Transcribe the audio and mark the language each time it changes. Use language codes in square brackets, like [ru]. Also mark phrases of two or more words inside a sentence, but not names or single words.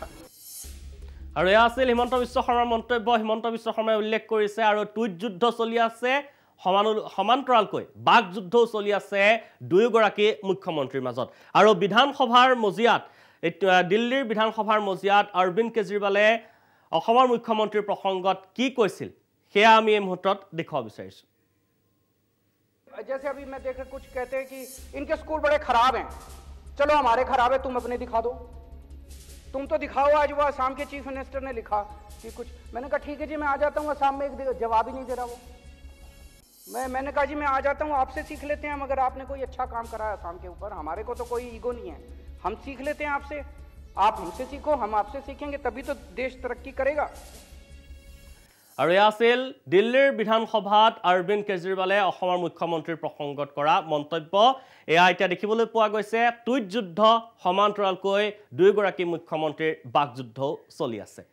[as] আৰু এয়া আছিল হিমন্ত বিশ্ব শৰ্মাৰ মন্তব্য হিমন্ত বিশ্ব শৰ্মাই উল্লেখ কৰিছে আৰু টুইট যুদ্ধ চলি আছে সমান্তৰালকৈ বাক যুদ্ধও চলি আছে দুয়োগৰাকী মুখ্যমন্ত্ৰীৰ মাজত আৰু বিধানসভাৰ মজিয়াত দিল্লীৰ বিধানসভাৰ মজিয়াত অৰবিন্দ কেজৰিৱালে অসমৰ মুখ্যমন্ত্ৰীৰ প্ৰসংগত কি কৈছিল সেয়া আমি এই মুহূৰ্তত দেখুৱাব বিচাৰিছো [hi] जैसे अभी मैं देख कुछ कहते हैं कि इनके स्कूल बड़े खराब हैं चलो हमारे खराब है तुम अपने दिखा दो तुम तो दिखाओ आज वो असम के [en] chief minister [hi] ने लिखा कि कुछ मैंने कहा ठीक है जी मैं आ जाता हूँ असम में एक जवाब ही नहीं दे रहा वो मैंने कहा जी मैं आ जाता हूँ आपसे सीख लेते हैं मगर आपने कोई अच्छा काम करा है असम के ऊपर हमारे को तो कोई ईगो नहीं है हम सीख लेते हैं आपसे आप हमसे सीखो हम आपसे सीखेंगे तभी तो देश तरक्की करेगा [as] আৰু এয়া আছিল দিল্লীৰ বিধানসভাত অৰবিন্দ কেজৰিৱালে অসমৰ মুখ্যমন্ত্ৰীৰ প্ৰসংগত কৰা মন্তব্য এয়া এতিয়া দেখিবলৈ পোৱা গৈছে টুইট যুদ্ধ সমান্তৰালকৈ দুয়োগৰাকী মুখ্যমন্ত্ৰীৰ বাকযুদ্ধ চলি আছে